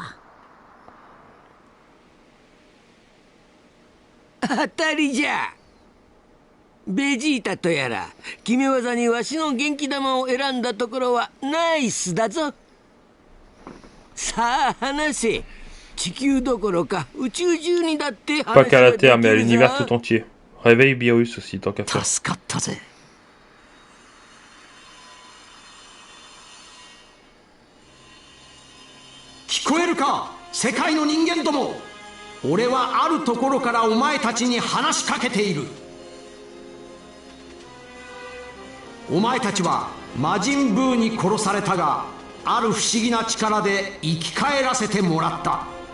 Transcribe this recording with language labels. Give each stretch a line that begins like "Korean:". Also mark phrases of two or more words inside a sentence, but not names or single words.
Japanese: 当たりじゃ。ベジータとやら決め技にわしの元気玉を選んだところはナイスだぞ。さあ話せ。地球どころか宇宙中にだって話ができるぞ。
French: Pas qu'à la Terre, mais à l'univers tout entier. Réveille Beerus aussi, tant qu'à faire.
Japanese: 助かったぜ。聞こえるか、世界の人間ども。俺はあるところからお前たちに話しかけている。お前たちは魔人ブーに殺されたが、ある不思議な力で生き返らせてもらった。